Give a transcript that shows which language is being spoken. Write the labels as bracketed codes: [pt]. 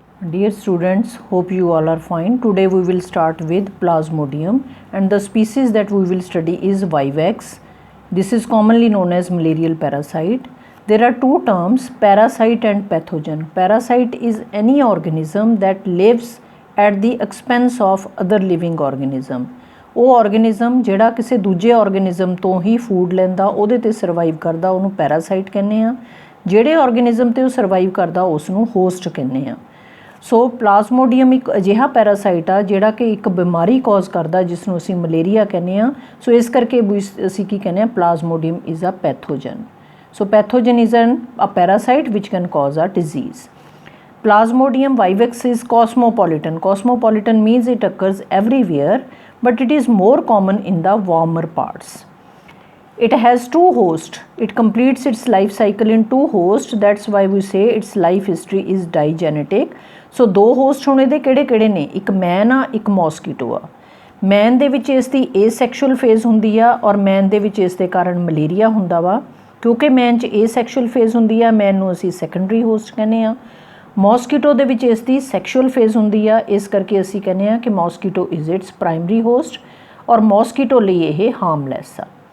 [en] Dear students, hope you all are fine. Today we will start with Plasmodium, and the species that we will study is Vivax. This is commonly known as malarial parasite. There are two terms, parasite and pathogen. Parasite is any organism that lives at the expense of other living organism. [pa] ਉਹ organism ਜਿਹੜਾ ਕਿਸੇ ਦੂਜੇ organism ਤੋਂ ਹੀ food ਲੈਂਦਾ ਉਹਦੇ ਤੇ survive ਕਰਦਾ ਉਹਨੂੰ ਪੈਰਾਸਾਈਟ ਕਹਿੰਦੇ ਆ। ਜਿਹੜੇ ਆਰਗੇਨਿਜ਼ਮ ਤੇ ਉਹ ਸਰਵਾਈਵ ਕਰਦਾ ਉਸ ਨੂੰ ਹੋਸਟ ਕਹਿੰਦੇ ਆ। ਸੋ ਪਲਾਜ਼ਮੋਡੀਅਮ ਇੱਕ ਅਜਿਹਾ ਪੈਰਾਸਾਈਟ ਆ ਜਿਹੜਾ ਕਿ ਇੱਕ ਬਿਮਾਰੀ ਕਾਜ਼ ਕਰਦਾ ਜਿਸ ਨੂੰ ਅਸੀਂ ਮਲੇਰੀਆ ਕਹਿੰਦੇ ਆ। ਸੋ ਇਸ ਕਰਕੇ ਅਸੀਂ ਕੀ ਕਹਿੰਦੇ ਆ, [en] Plasmodium is a pathogen. So pathogen is a parasite which can cause a disease. Plasmodium vivax is cosmopolitan. Cosmopolitan means it occurs everywhere, but it is more common in the warmer parts. It has two hosts. It completes its life cycle in two hosts. That's why we say its life history is digenetic. [pa] So ਦੋ host ਹੋਣੇ ਦੇ ਕਿਹੜੇ ਨੇ? ਇੱਕ ਮੈਨ ਆ, ਇੱਕ mosquito ਆ। ਮੈਨ ਦੇ ਵਿੱਚ ਇਸ ਦੀ ਏਸੈਕਸ਼ੁਅਲ ਫੇਜ਼ ਹੁੰਦੀ ਆ ਔਰ ਮੈਨ ਦੇ ਵਿੱਚ ਇਸ ਦੇ ਕਾਰਨ ਮਲੇਰੀਆ ਹੁੰਦਾ ਵਾ। ਕਿਉਂਕਿ ਮੈਨ 'ਚ ਏਸੈਕਸ਼ੁਅਲ ਫੇਜ਼ ਹੁੰਦੀ ਆ, ਮੈਨ ਨੂੰ ਅਸੀਂ ਸੈਕੰਡਰੀ ਹੋਸਟ ਕਹਿੰਦੇ ਆ। ਮੋਸਕੀਟੋ ਦੇ ਵਿੱਚ ਇਸ ਦੀ ਸੈਕਸ਼ੂਅਲ ਫੇਜ਼ ਹੁੰਦੀ ਆ, ਇਸ ਕਰਕੇ ਅਸੀਂ ਕਹਿੰਦੇ ਆ ਕਿ [en] mosquito is its primary host [pa] ਔਰ ਮੋਸਕੀਟੋ ਲਈ ਇਹ ਹਾਰਮਲੈਸ ਆ।